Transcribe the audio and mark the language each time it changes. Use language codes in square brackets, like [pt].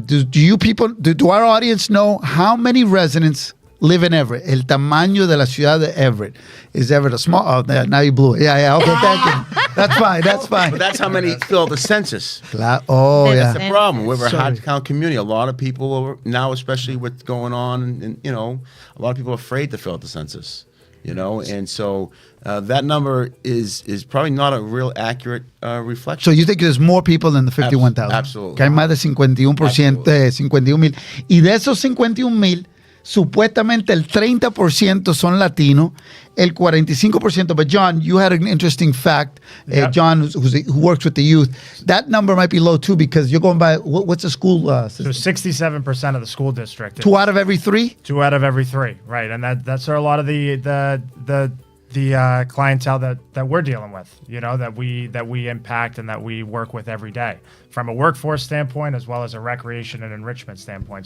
[en] Do our audience know how many residents live in Everett? [es] El tamaño de la ciudad de Everett. [en] Is Everett a small? Oh, now you blew it. Yeah. Okay, thank you. That's fine. That's fine. but that's how many fill the census. Oh, That's yeah. the problem. We're a Sorry. hard to count community. A lot of people are, now, especially what's going on, and a lot of people are afraid to fill out the census. And so that number is probably not a real accurate reflection. So you think there's more people than the 51,000? Absolutely. [es] Que hay más de 51%, 51,000. Y de esos 51,000, supuestamente el 30% son latinos, el 45%. [en] But John, you had an interesting fact. Yep. John, who works with the youth, that number might be low too because you're going by, what's the school So system? 67% of the school district. is 2 out of every 3? 2 out of every 3, right? And that's where a lot of the clientele that we're dealing with, that we impact and that we work with every day, from a workforce standpoint as well as a recreation and enrichment standpoint.